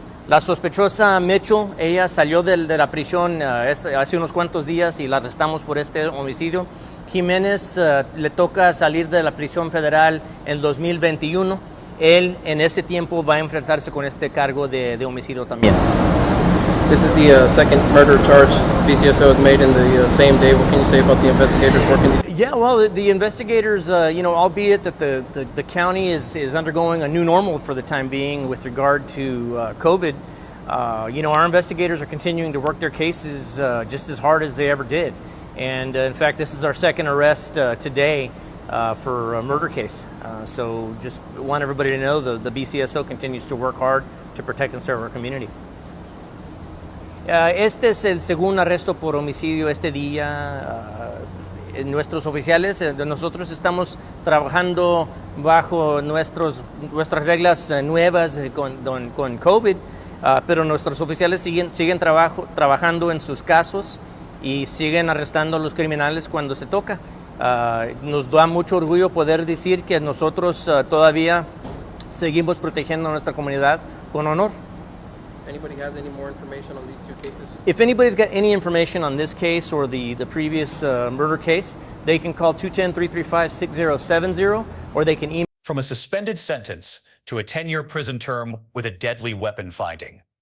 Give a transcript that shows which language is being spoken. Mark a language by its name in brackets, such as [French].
[Spanish] La sospechosa Mitchell, ella salió de la prisión hace unos cuantos días y la arrestamos por este homicidio. Jiménez le toca salir de la prisión federal en 2021. Él en este tiempo va a enfrentarse con este cargo de homicidio también. [English] This is the second murder charge BCSO has made in the same day. What can you say about the investigators working these? Yeah, well, the investigators, albeit that the county is undergoing a new normal for the time being with regard to COVID, our investigators are continuing to work their cases just as hard as they ever did. And in fact, this is our second arrest today for a murder case. So just want everybody to know the BCSO continues to work hard to protect and serve our community. [Spanish] Este es el segundo arresto por homicidio este día. Nuestros oficiales, nosotros estamos trabajando bajo nuestras reglas nuevas con COVID, pero nuestros oficiales siguen trabajando en sus casos y siguen arrestando a los criminales cuando se toca. Nos da mucho orgullo poder decir que nosotros todavía seguimos protegiendo a nuestra comunidad con honor. [English] Anybody has any more information on these two cases? If anybody's got any information on this case or the previous murder case, they can call 210-335-6070 or they can email. From a suspended sentence to a 10-year prison term with a deadly weapon finding.